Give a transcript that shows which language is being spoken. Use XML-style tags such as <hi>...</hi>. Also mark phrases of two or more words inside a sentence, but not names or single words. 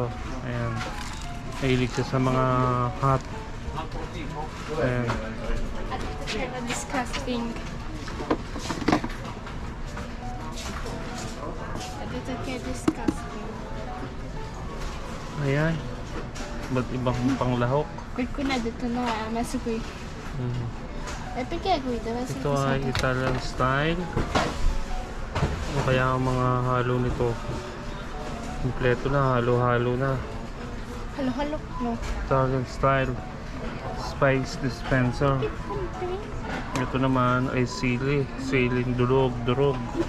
<tl>Ayan. Mahilig siya sa mga hot. Ayan. At disgusting. Ito kaya disgusting. Ayan. Ba't ibang panglahok?</tl> <it>Qualcuno ha detto no, ha messo qui. E perché qui deve essere</it> <tl>Ito ay</tl> <en>Italian style.</en> <tl>O kaya ang mga halo nito. Kompleto na, halo-halo na. Halo, halo. No.</tl> <en>Italian style. Spice dispenser.</en> <tl>Ito naman ay sili. Siling durog-durog.</tl>